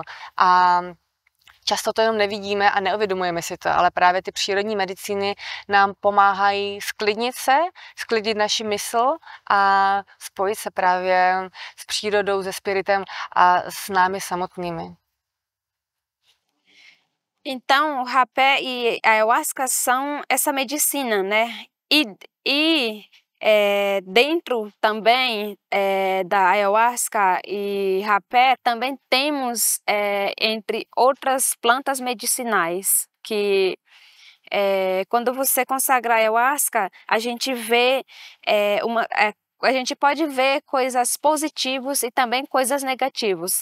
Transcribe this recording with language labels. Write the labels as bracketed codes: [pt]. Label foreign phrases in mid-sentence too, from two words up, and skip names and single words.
[cs] A často to jenom nevidíme a neuvědomujeme si to, ale právě ty přírodní medicíny nám pomáhají sklidnit naši mysl a spojit se právě s přírodou, se spiritem a s námi samotnými. [pt] Então, o rapé e a ayahuasca são essa medicina, né? Dentro também da ayahuasca e rapé, também temos, entre outras plantas medicinais, que quando você consagra a ayahuasca, a gente vê a gente pode ver coisas positivas e também coisas negativas.